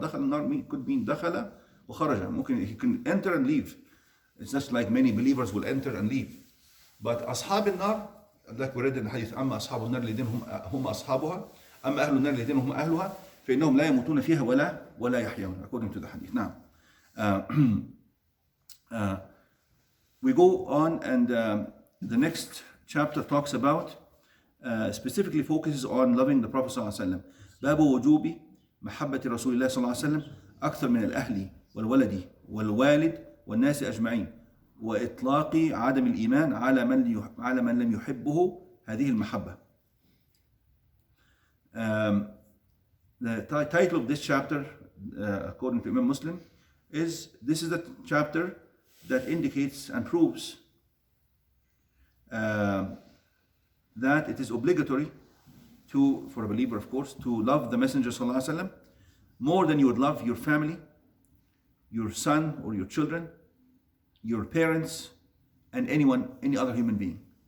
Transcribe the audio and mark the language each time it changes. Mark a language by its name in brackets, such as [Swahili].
[Arabic] دخل النار [English] could mean [Arabic] دخل وخرج. [English] He can enter and leave. It's just like many believers will enter and leave. But [Arabic] أصحاب النار, [English] like we read in the hadith, [Arabic] أما أصحاب النار الذين هم أصحابها أما أهل النار الذين هم أهلها فإنهم لا يموتون فيها ولا يحيون, [English] according to the hadith. Now, we go on, and the next chapter talks about, specifically focuses on loving the Prophet [Arabic] صلى الله عليه وسلم. باب وجوب محبة رسول الله صلى الله عليه وسلم أكثر من الأهل والولد والوالد والناس أجمعين وإطلاق عدم الإيمان على من لم يحبه هذه المحبة. [English] The title of this chapter, according to Imam Muslim, is the chapter that indicates and proves that it is obligatory for a believer, of course, to love the Messenger sallallahu alaihi wasallam more than you would love your family, your son or your children, your parents, and any other human being.